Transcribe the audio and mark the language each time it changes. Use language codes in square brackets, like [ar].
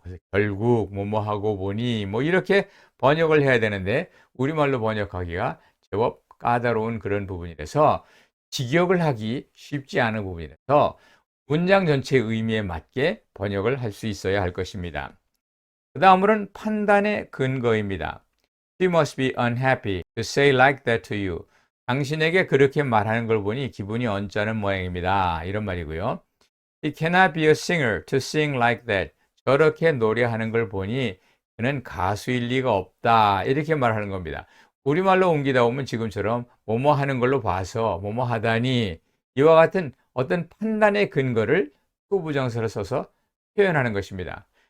[ko] 그래서 결국 뭐뭐 하고 보니 뭐 이렇게 번역을 해야 되는데 우리말로 번역하기가 제법 까다로운 그런 부분이라서 직역을 하기 쉽지 않은 부분이라서 문장 전체의 의미에 맞게 번역을 할 수 있어야 할 것입니다. 그 다음으로는 판단의 근거입니다. [en] She must be unhappy to say like that to you. [ko] 당신에게 그렇게 말하는 걸 보니 기분이 언짢은 모양입니다. 이런 말이고요. [en] He cannot be a singer to sing like that. [ko] 저렇게 노래하는 걸 보니 그는 가수일 리가 없다. 이렇게 말하는 겁니다. 우리말로 옮기다 보면 지금처럼 뭐뭐 하는 걸로 봐서 뭐뭐 하다니 이와 같은 어떤 판단의 근거를 후부정사를 써서 표현하는 것입니다.